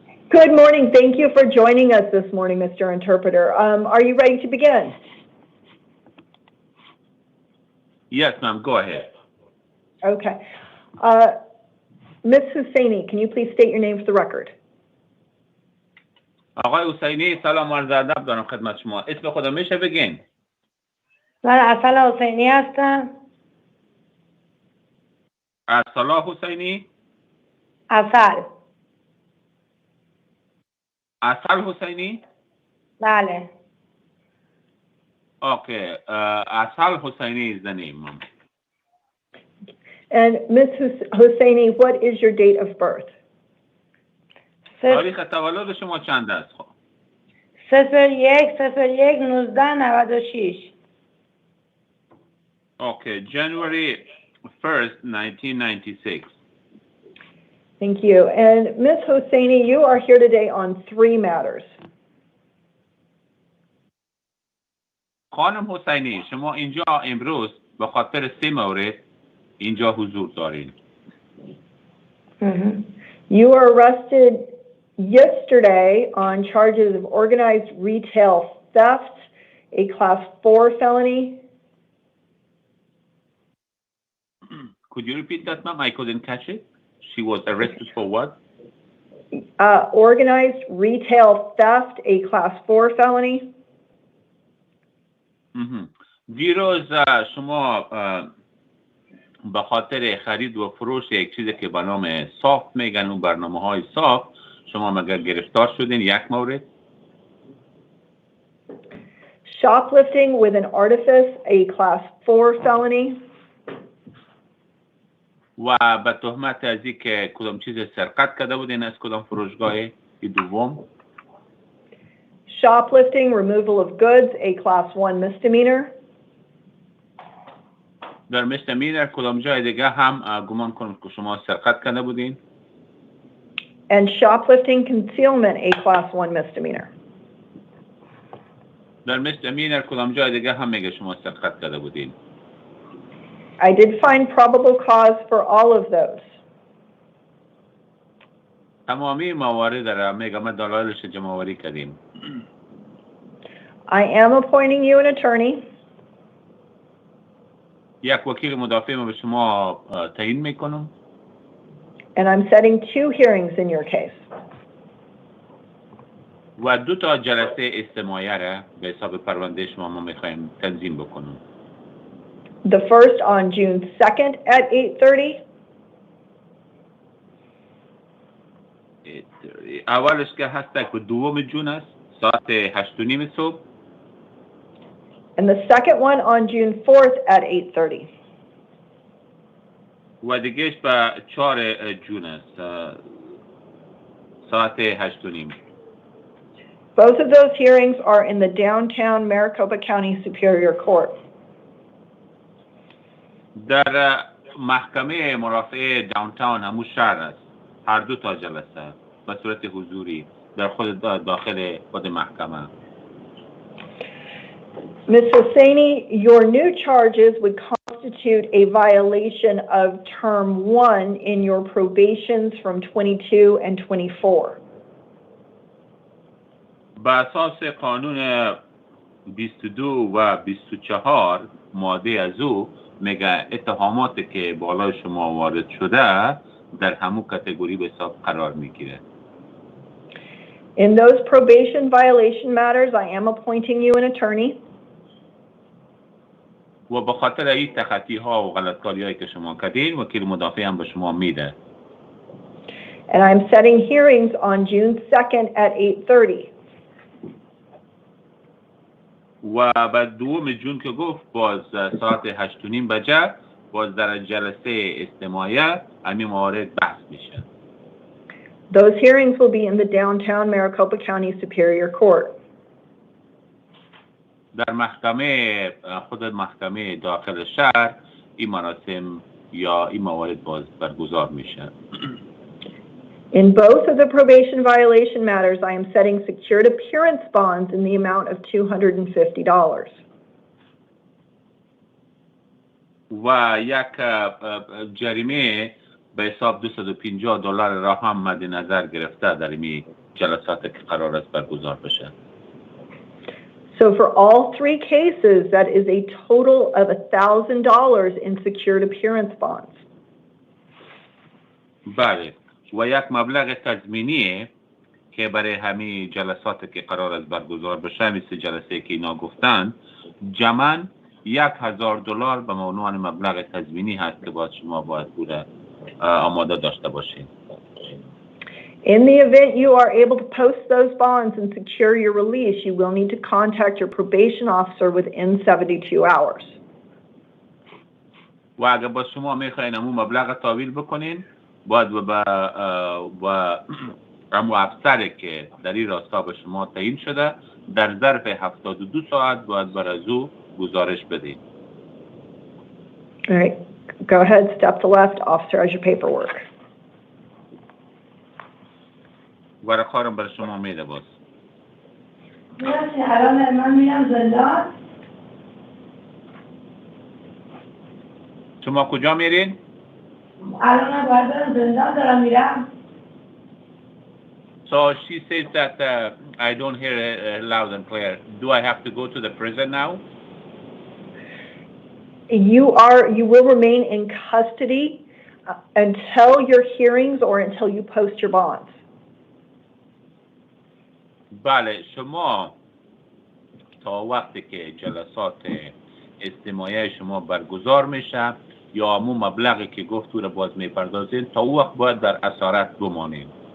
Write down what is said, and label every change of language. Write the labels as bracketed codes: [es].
[en] Good morning. Thank you for joining us this morning, Mr. Interpreter. Are you ready to begin? Yes, ma'am. Go ahead. Okay. Ms. Husseini, can you please state your name for the record? [fa] آقای حسینی سلام عرض ادب دارم خدمت شما. اسم خودم میشه بگین؟ من اصل حسینی هستم. ارسلا حسینی؟ اصل. اصل حسینی؟ بله. Okay. Asal Husseini is the name, ma'am. And Ms. Husseini, what is your date of birth? تاریخ تولد شما چند است؟ 01/01/1996. [en] Okay, January 1st, 1996. Thank you. And Ms. Hosseini, you are here today on 3 matters. [fa] خانم حسینی شما اینجا امروز به خاطر 3 مورد اینجا حضور دارید. [en] You were arrested yesterday on charges of organized retail theft a Class 4 felony. Could you repeat that, ma'am? I couldn't catch it. She was arrested for what? Organized retail theft, a Class 4 felony. [fa] دیروز شما به خاطر خرید و فروش یک چیزی که به نام سافت میگن اون برنامه‌های سافت شما مگر گرفتار شدین یک مورد؟ [en] Shoplifting with an artifice, a Class 4 felony. [fa] و به تهمت از اینکه کدام چیز سرقت کرده بودین از کدام فروشگاه دوم؟ [en] Shoplifting, removal of goods, a Class 1 misdemeanor. [fa] در misdemeanor کدام جای دیگه هم گمان کنم که شما سرقت کرده بودین؟ [en] And shoplifting concealment, a Class 1 misdemeanor. [fa] در misdemeanor کدام جای دیگه هم میگه شما سرقت کرده بودین؟ [en] I did find probable cause for all of those. [fa] تمامی موارد را میگه ما دلایلش جمع آوری کردیم. [en] I am appointing you an attorney. [fa] یک وکیل مدافع ما به شما تعیین میکنم. [en] And I'm setting 2 hearings in your case. [fa] و 2 تا جلسه استماعی را به حساب پرونده شما ما میخوایم تنظیم بکنم. [en] The first on June 2nd at 8:30. [fa] اولش که هست که 2 جون است ساعت 8:30 صبح. [en] And the second one on June 4th at 8:30. [fa] و دیگهش به 4 جون است ساعت 8:30. [en] Both of those hearings are in the downtown Maricopa County Superior Court. [fa] در محکمه مرافعه داونتاون همون شهر است. هر 2 تا جلسه به صورت حضوری در خود داخل خود محکمه. [en] Ms. Hosseini, your new charges would constitute a violation of term 1 in your probations from 22 and 24. [fa] به اساس قانون 22 و 24 ماده از او میگه اتهاماتی که بالای شما وارد شده در همون کاتگوری به حساب قرار میگیره. [en] In those probation violation matters, I am appointing you an attorney. [fa] و به خاطر این تخطی ها و غلطکاری هایی که شما کردین وکیل مدافع هم به شما میده. [en] And I'm setting hearings on June 2nd at 8:30. [fa] و بعد 2 جون که گفت باز ساعت 8:30 بجه باز در جلسه استماعی همین موارد بحث میشه. [en] Those hearings will be in the downtown Maricopa County Superior Court. [fa] در محکمه خود محکمه داخل شهر این مراسم یا این موارد باز برگزار میشه. [en] In both of the probation violation matters, I am setting secured appearance bonds in the amount of $250. [fa] و یک جریمه به حساب $250 را هم مد نظر گرفته در این جلسات که قرار است برگزار بشه. [en] So for all 3 cases, that is a total of $1,000 in secured appearance bonds. [fa] بله و یک مبلغ تضمینی که برای همین جلسات که قرار است برگزار بشه مثل جلسه که اینا گفتن جمعاً $1,000 به عنوان مبلغ تضمینی هست که باید شما باید پول آماده داشته باشین. [en] In the event you are able to post those bonds and secure your release, you will need to contact your probation officer within 72 hours. [fa] و اگر با شما میخواین همون مبلغ تحویل بکنین باید و همون افسری که در این راستا به شما تعیین شده در ظرف 72 ساعت باید بر از او گزارش بدین. [en] All right, go ahead, step to left, officer has your paperwork. [fa] ورقه‌ام برای شما میده باز. الان من میرم زندان. شما کجا میرین؟ الان باید برم زندان دارم میرم. [en] So she says that I don't hear loud and clear. Do I have to go to the prison now? You will remain in custody until your hearings or until you post your bonds. [fa] بله شما تا وقتی که جلسات استماعی شما برگزار میشه یا همون مبلغی که گفت رو باز میپردازین تا وقت باید در اسارت بمانید.